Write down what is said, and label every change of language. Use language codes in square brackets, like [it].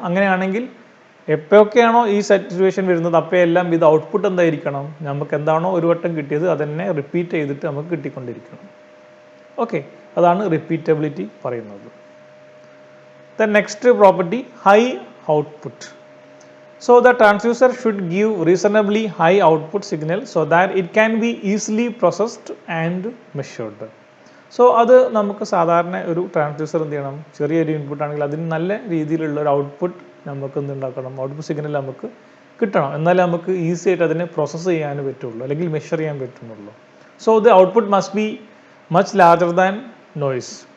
[ml] അങ്ങനെയാണെങ്കിൽ എപ്പോഴൊക്കെയാണോ ഈ സിറ്റുവേഷൻ വരുന്നത് അപ്പോഴെല്ലാം ഇത് ഔട്ട്പുട്ട് എന്തായിരിക്കണം, നമുക്ക് എന്താണോ ഒരു വട്ടം കിട്ടിയത് അതന്നെ റിപ്പീറ്റ് ചെയ്തിട്ട് നമുക്ക് കിട്ടിക്കൊണ്ടിരിക്കണം. ഓക്കെ, അതാണ് റിപ്പീറ്റബിലിറ്റി പറയുന്നത്. Then next property, high output. [en] So the transducer should give reasonably high output signal so that it can be easily processed and measured. [ml] So അത് നമുക്ക് സാധാരണ ഒരു ട്രാൻസ്ഡ്യൂസർ എന്ത് ചെയ്യണം, ചെറിയൊരു ഇൻപുട്ട് ആണെങ്കിൽ അതിന് നല്ല രീതിയിലുള്ള ഒരു ഔട്ട്പുട്ട് നമുക്ക് എന്തുണ്ടാക്കണം, ഔട്ട്പുട്ട് സിഗ്നൽ നമുക്ക് കിട്ടണം. എന്നാലേ നമുക്ക് ഈസി ആയിട്ട് അതിനെ പ്രോസസ്സ് ചെയ്യാൻ പറ്റുള്ളൂ, അല്ലെങ്കിൽ മെഷർ ചെയ്യാൻ പറ്റുന്നുള്ളൂ. [en] So the output must be much larger than noise.